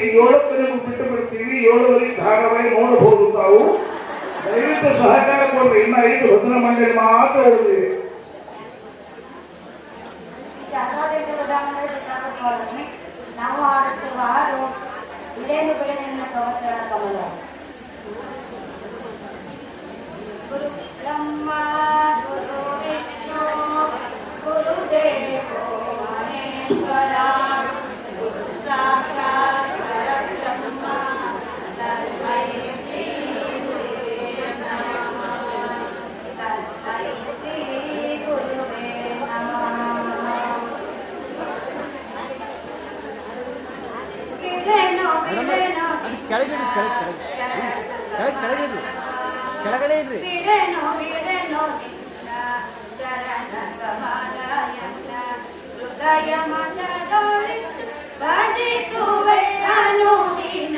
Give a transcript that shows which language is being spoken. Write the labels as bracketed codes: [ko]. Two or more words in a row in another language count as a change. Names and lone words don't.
[kn] 7ಕ್ಕೆ ಬಿಟ್ಟು ಬಿಡ್ತೀವಿ. 7ವರೆಗೆ ಧಾರಾವಾಹಿ ನೋಡಬಹುದು. ತಾವು ದಯವಿಟ್ಟು ಸಹಕಾರ ಕೊಡ್ರಿ. ಇನ್ನು 5 ಭಜನಾ ಮಂಡಳಿ ಮಾತ್ರ ಉಳಿದಿದೆ. ನಾವು ಹಾಡುತ್ತಿರುವ ಹಾಡು ಇಡೇನು ಬೆಳೆನ ಕವಚರ ಕಮಲ. [sa] ಗುರು ಬ್ರಹ್ಮ ಗುರು ವಿಷ್ಣು ಗುರುದೇವೋ ಮಹೇಶ್ವರ ಗುರು ಸಾಕ್ಷಾತ್ ಪರಬ್ರಹ್ಮ ತಸ್ಮೈ ಶ್ರೀ ಗುರುವೇ ನಮಃ. ತಸ್ಮೈ ಶ್ರೀ ಗುರುವೇ ನಮಃ. [kn] ಕೆಳಗಡೆ ಇಡ್ರಿ. ಹೃದಯ ಮನದೊಳಿತು ಭಜಿಸುವೆನು ದಿನ.